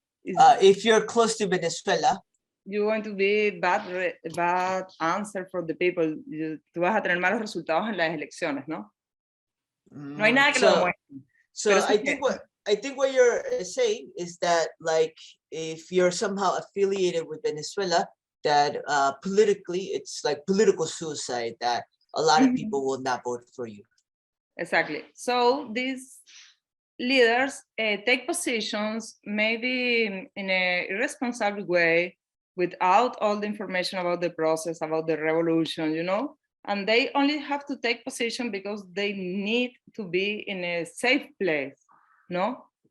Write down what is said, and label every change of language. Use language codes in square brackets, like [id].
[en] If you're close to Venezuela, you're going to be bad answer for the people. [es] Tú vas a tener malos resultados en las elecciones, ¿no? No hay nada que lo demuestre. [en] So I think what you're saying is that, like, if you're somehow affiliated with Venezuela, that politically it's like political suicide, that a lot of people will not vote for you. Exactly. So these leaders take positions maybe in a irresponsible way, without all the information about the process, about the revolution, you know, and they only have to take position because they need to be in a safe place, no?